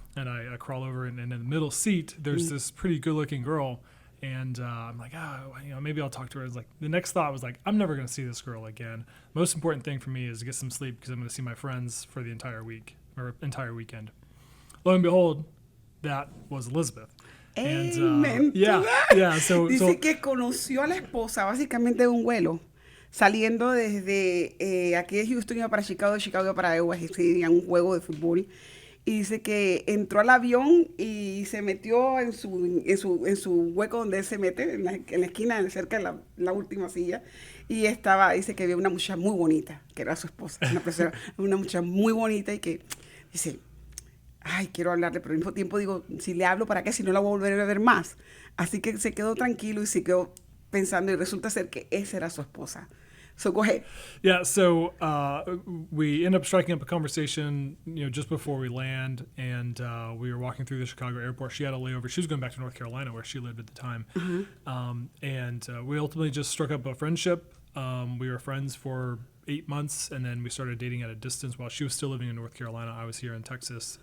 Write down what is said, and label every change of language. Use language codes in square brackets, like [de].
[en] And I crawl over and in the middle seat, there's this pretty good-looking girl. And I'm like, maybe I'll talk to her. It's like the next thought was like, I'm never going to see this girl again. Most important thing for me is to get some sleep because I'm going to see my friends for the entire week or entire weekend. Lo and behold, that was Elizabeth. Amen. So [es] dice que conoció a la esposa básicamente de un vuelo. Saliendo desde aquí de Houston iba para Chicago, de Chicago iba para Iowa, tenía un juego de fútbol. Y dice que entró al avión y se metió en su hueco donde él se mete, en la esquina, cerca de la última silla. Y dice que vio una muchacha muy bonita, que era su esposa. Una muchacha muy bonita y que dice, ay, quiero hablarle, pero al mismo tiempo digo, si le hablo, ¿para qué? Si no la voy a volver a ver más. Así que se quedó tranquilo y se quedó pensando y resulta ser que esa era su esposa. [en] So go ahead. Yeah, so we end up striking up a conversation, just before we land, and we were walking through the Chicago airport. She had a layover. She was going back to North Carolina, where she lived at the time. Mm-hmm. And we ultimately just struck up a friendship. We were friends for 8 months, and then we started dating at a distance while she was still living in North Carolina. I was here in Texas.